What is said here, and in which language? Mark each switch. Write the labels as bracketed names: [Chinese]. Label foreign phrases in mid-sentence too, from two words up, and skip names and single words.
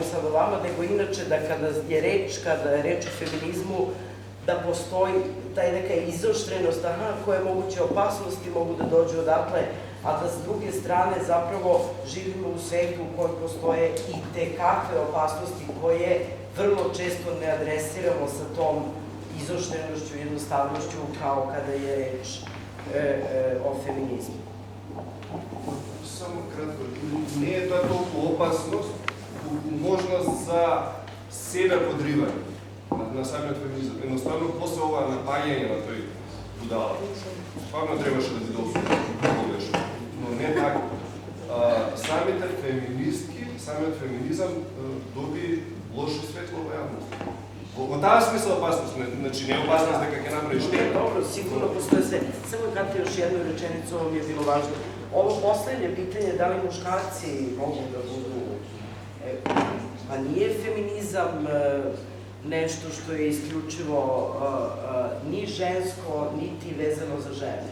[Serbian] sad o vama, nego inače da kada je reč o feminizmu, da postoji taj neka izoštrenost, koje moguće opasnosti mogu da dođu odatle, a da s druge strane zapravo živimo u svetu u kojem postoje i tekakve opasnosti koje vrlo često ne adresiramo sa tom izoštrenošću i jednostavnošću kao kada je reč o feminizmu. [Macedonian] Само кратко, не е тоа толку опасност, можност за себе подривање на самиот феминизам. Едноставно, после ова напаѓање на тој будала, стварно требаше да биде осуден, но не така. Самите феминистки, самиот феминизам доби лошо светло во јавност. Во таа смисла опасност, значи не е опасност дека ќе направиш штета. [Serbian] Dobro, sigurno postoje sve. Samo kratko još jednu rečenicu, ovo mi je bilo važno. Ovo poslednje pitanje, da li muškarci mogu da budu... Pa nije feminizam nešto što je isključivo ni žensko, niti vezano za žene.